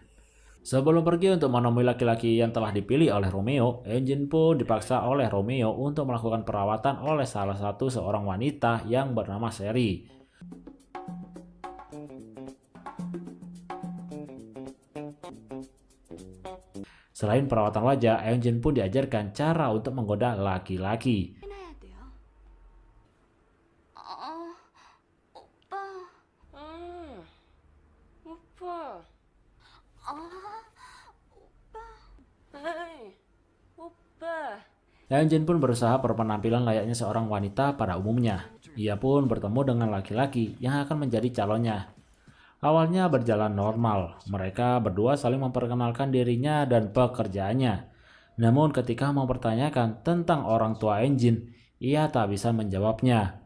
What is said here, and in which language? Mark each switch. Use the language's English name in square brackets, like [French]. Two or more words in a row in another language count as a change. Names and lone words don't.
[Indonesian] Sebelum pergi untuk menemui laki-laki yang telah dipilih oleh Romeo, Eunjin pun dipaksa oleh Romeo untuk melakukan perawatan oleh salah satu seorang wanita yang bernama Seri. Selain perawatan wajah, Eunjin pun diajarkan cara untuk menggoda laki-laki. [Korean] 해놔야 돼요. 오빠. 오빠 오빠. 에이 오빠 [Indonesian] Eunjin pun berusaha berpenampilan layaknya seorang wanita pada umumnya. Ia pun bertemu dengan laki-laki yang akan menjadi calonnya. Awalnya berjalan normal, mereka berdua saling memperkenalkan dirinya dan pekerjaannya. Namun ketika mempertanyakan tentang orang tua Eunjin, ia tak bisa menjawabnya.